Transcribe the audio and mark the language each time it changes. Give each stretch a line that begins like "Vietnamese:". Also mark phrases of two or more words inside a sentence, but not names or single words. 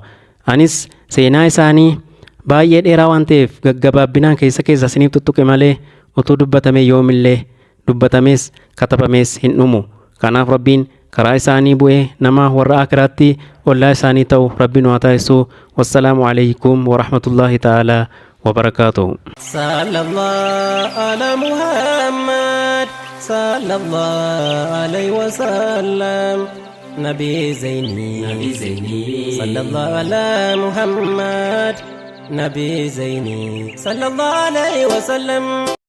Oromo: Anis seenaa isaanii baay'ee dheeraa waan ta'eef gaggabaabbinaan keessa isiniif tuttuqe malee utuu dubbatame yoomillee dubbatames katabames hin dhumu. Kanaaf rabbiin karaa isaanii bu'ee nama warra akiraatti ollaa isaanii ta'u rabbiin waa taasisu.
Arabic: والسلام عليكم ورحمة الله تعالى وبركاته. صلى الله على محمد صلى الله عليه وسلم. نبي زيني صلى الله على محمد نبي زيني صلى الله عليه وسلم.